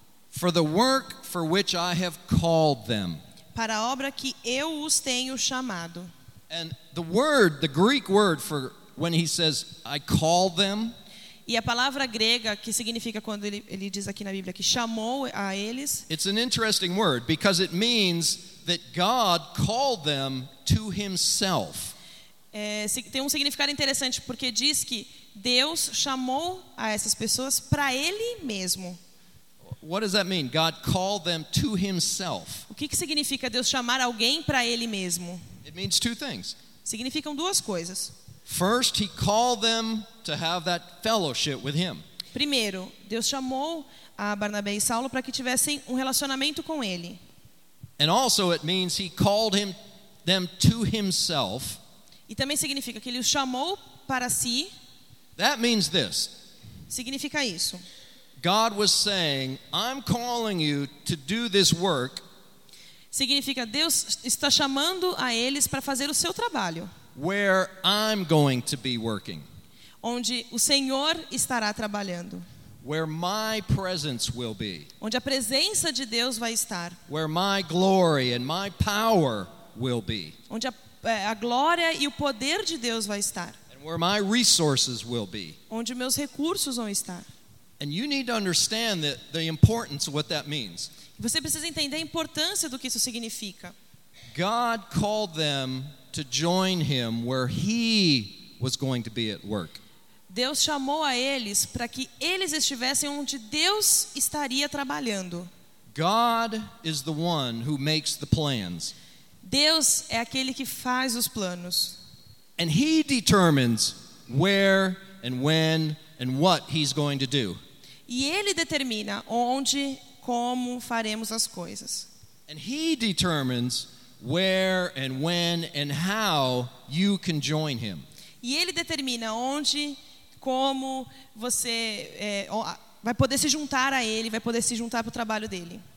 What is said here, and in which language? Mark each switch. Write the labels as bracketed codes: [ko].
[en] For the work for which I have called them. [pt] Para a obra que eu os tenho chamado. [en] And the word, the Greek word for when he says I call them. [pt] E a palavra grega que significa quando ele diz aqui na Bíblia que chamou a eles. [en] It's an interesting word because it means that God called them to himself. [pt] Tem um significado interessante porque diz que Deus chamou a essas pessoas para ele mesmo. [en] What does that mean? God called them to himself. [pt] O que significa Deus chamar alguém para ele mesmo? [en] It means two things. [pt] Significam duas coisas. [en] First, he called them to have that fellowship with him. [pt] Primeiro, Deus chamou a Barnabé e Saulo para que tivessem um relacionamento com ele. [en] And also it means he called them to himself. [pt] E também significa que ele os chamou para si. [en] That means this. [pt] Significa isso. [en] God was saying, I'm calling you to do this work. [pt] Significa Deus está chamando a eles para fazer o seu trabalho. [en] Where I'm going to be working. [pt] Onde o Senhor estará trabalhando. [en] Where my presence will be. [pt] Onde a presença de Deus vai estar. [en] Where my glory and my power will be. [pt] Onde a glória e o poder de Deus vai estar. [en] And where my resources will be. [pt] Onde meus recursos vão estar. [en] And you need to understand the importance of what that means. [pt] Você precisa entender a importância do que isso significa. [en] God called them to join him where he was going to be at work. [pt] Deus chamou a eles para que eles estivessem onde Deus estaria trabalhando. [en] God is the one who makes the plans. [pt] Deus é aquele que faz os planos. [en] And he determines where and when and what he's going to do. [pt] E ele determina onde, como faremos as coisas. [en] And he determines where and when and how you can join him. [pt] E ele determina onde, como você vai poder se juntar a ele, vai poder se juntar para o trabalho dele.